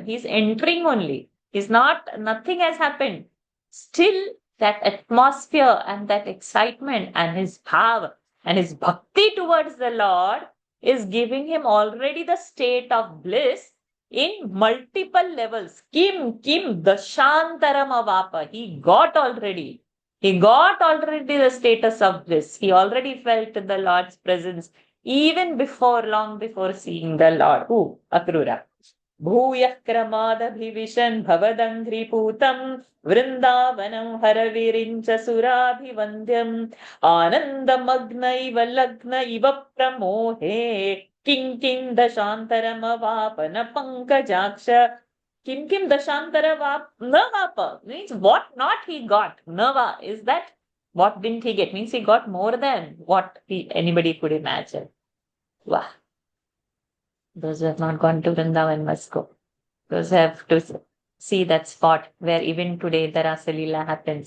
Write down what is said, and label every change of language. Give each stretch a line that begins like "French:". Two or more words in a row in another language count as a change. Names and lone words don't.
English: He's entering only. Nothing has happened. Still, that atmosphere and that excitement and his power and his bhakti towards the Lord is giving him already the state of bliss in multiple levels.
Sanskrit: किं दशान्तरमवाप.
English: He got already the status of bliss. He already felt the Lord's presence long before seeing the Lord. Who? Akrura.
Sanskrit: भुवः क्रमादभिविशन् भवदङ्घ्रिपूतं वृन्दावनं हरविरिञ्चसुराभिवन्द्यम् आनन्दमग्न इव लग्न इव प्रमोहे किं दशान्तरमवापन पङ्कजाक्ष. किं दशान्तर नवाप
English: means what not he got. Nava is that what didn't he get? Means he got more than what anybody could imagine. Wow. Those who have not gone to Vrindavan must go. Those who have to see that spot where even today the Rasa Leela happens.